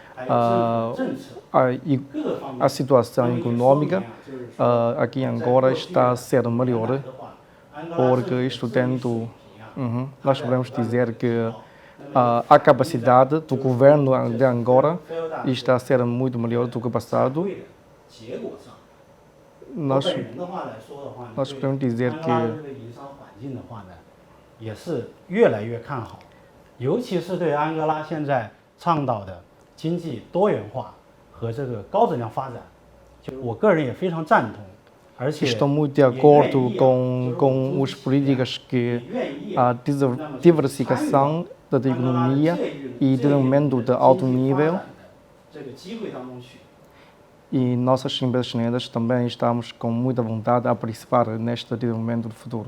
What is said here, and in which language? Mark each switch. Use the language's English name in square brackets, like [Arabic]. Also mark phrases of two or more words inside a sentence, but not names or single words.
[Portuguese] a situação econômica aqui em Angola está a ser melhor, porque isto tendo, nós podemos dizer que a capacidade do governo de Angola está a ser muito melhor do que o passado. Nós podemos dizer que [Chinese] 也是越来越看好，尤其是对安哥拉现在倡导的经济多元化和这个高质量发展，就我个人也非常赞同，而且 [Portuguese] estou muito de acordo com as políticas que a diversificação da economia e desenvolvimento de alto nível. E nossas empresas chinesas também estamos com muita vontade a participar neste desenvolvimento do futuro.